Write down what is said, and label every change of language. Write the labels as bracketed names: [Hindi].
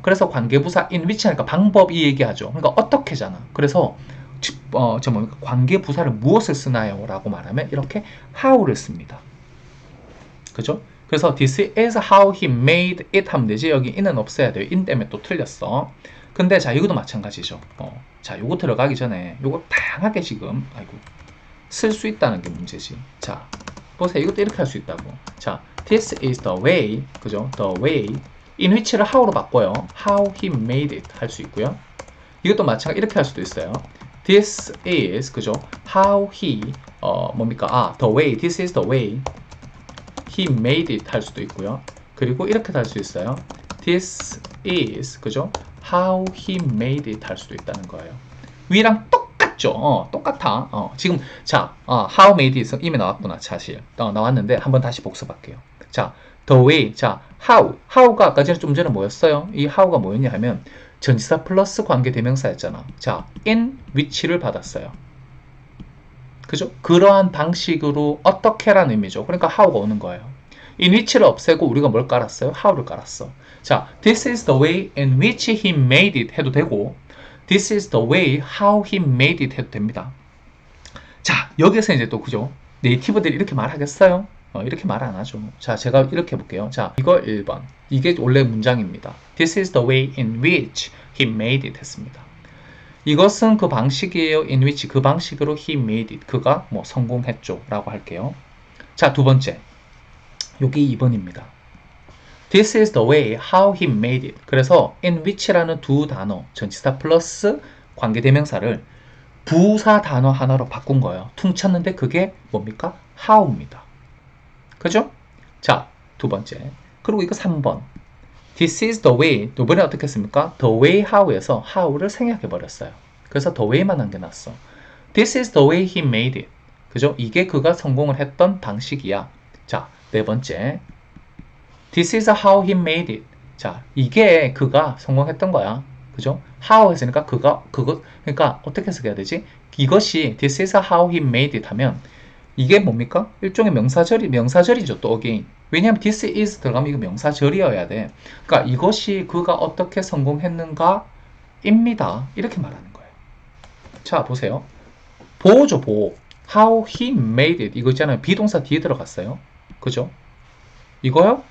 [Korean] 그래서 관계부사 [English] in which [Korean] 하니까 방법 이 얘기하죠. 그러니까 어떻게잖아. 그래서 관계부사를 무엇을 쓰나요? 라고 말하면 이렇게 how를 씁니다. 그죠? 그래서 [English] this is how he made it [Korean] 하면 되지. 여기 in은 없애야 돼요. in 때문에 또 틀렸어. 근데 자, 이것도 마찬가지죠. 자, 요거 들어가기 전에 요거 다양하게 지금 쓸 수 있다는 게 문제지. 자, 보세요. 이것도 이렇게 할 수 있다고. 자, [English] this is the way, [Korean] 그죠? [English] the way in which를 how로 [Korean] 바꿔요. [English] how he made it [Korean] 할 수 있고요. 이것도 마찬가지 이렇게 할 수도 있어요. [English] This is, [Korean] 그죠? [English] how he, the way, this is the way he made it [Korean] 할 수도 있고요. 그리고 이렇게 할 수 있어요. [English] This is, [Korean] 그죠? [English] how he made it [Korean] 할 수도 있다는 거예요. 위랑 똑같죠? 똑같아. 지금, 자, [English] how made it [Korean] 이미 나왔구나, 사실. 나왔는데, 한번 다시 복습할게요. 자, [English] the way, [Korean] 자, how가 아까 좀 전에 뭐였어요? 이 how가 뭐였냐 하면, 전치사 플러스 관계 대명사였잖아. 자, [English] in which [Korean] 를 받았어요. 그죠? 그러한 방식으로 어떻게라는 의미죠. 그러니까 how가 오는 거예요. [English] in which [Korean] 를 없애고 우리가 뭘 깔았어요? how를 깔았어. 자, [English] this is the way in which he made it [Korean] 해도 되고 [English] this is the way how he made it [Korean] 해도 됩니다. 자, 여기서 이제 또 그죠? 네이티브들이 이렇게 말하겠어요? 이렇게 말 안 하죠. 자, 제가 이렇게 해볼게요. 자, 이거 1번. 이게 원래 문장입니다. [English] This is the way in which he made it [Korean] 했습니다. 이것은 그 방식이에요. [English] in which [Korean] 그 방식으로 [English] he made it. [Korean] 그가 뭐 성공했죠. 라고 할게요. 자, 두 번째. 여기 2번입니다. [English] This is the way how he made it. [Korean] 그래서 [English] in which [Korean] 라는 두 단어, 전치사 플러스 관계대명사를 부사 단어 하나로 바꾼 거예요. 퉁쳤는데 그게 뭡니까? how입니다. 그죠? 자, 두 번째. 그리고 이거 3번. [English] This is the way. [Korean] 이번에 어떻게 했습니까? [English] The way how에서 how를 [Korean] 생략해버렸어요. 그래서 [English] the way [Korean] 만 남겨놨어. [English] This is the way he made it. [Korean] 그죠? 이게 그가 성공을 했던 방식이야. 자, 네 번째. [English] This is how he made it. [Korean] 자, 이게 그가 성공했던 거야. 그죠? [English] how [Korean] 했으니까 그러니까 어떻게 해석해야 되지? 이것이 [English] this is how he made it [Korean] 하면 이게 뭡니까? 일종의 명사절이죠, 또 again. 왜냐하면 [English] this is [Korean] 들어가면 이거 명사절이어야 돼. 그러니까 이것이 그가 어떻게 성공했는가 입니다. 이렇게 말하는 거예요. 자, 보세요. 보호죠, 보호. [English] How he made it. [Korean] 이거 있잖아요. 비동사 뒤에 들어갔어요. 그죠? 이거요?